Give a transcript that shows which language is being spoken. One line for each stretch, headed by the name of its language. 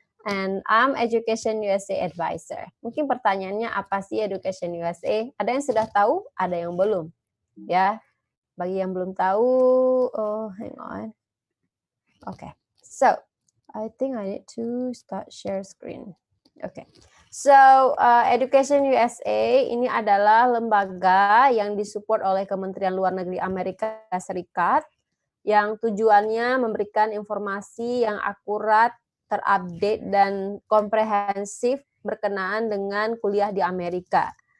English: And I'm Education USA Advisor.
Indonesian: Mungkin pertanyaannya apa sih Education USA? Ada yang sudah tahu, ada yang belum. Ya, bagi yang belum tahu,
English: hang on. Okay, so I think I need to start share screen.
Indonesian: Okay, so Education USA ini adalah lembaga yang disupport oleh Kementerian Luar Negeri Amerika Serikat yang tujuannya memberikan informasi yang akurat, terupdate dan komprehensif berkenaan dengan kuliah di Amerika.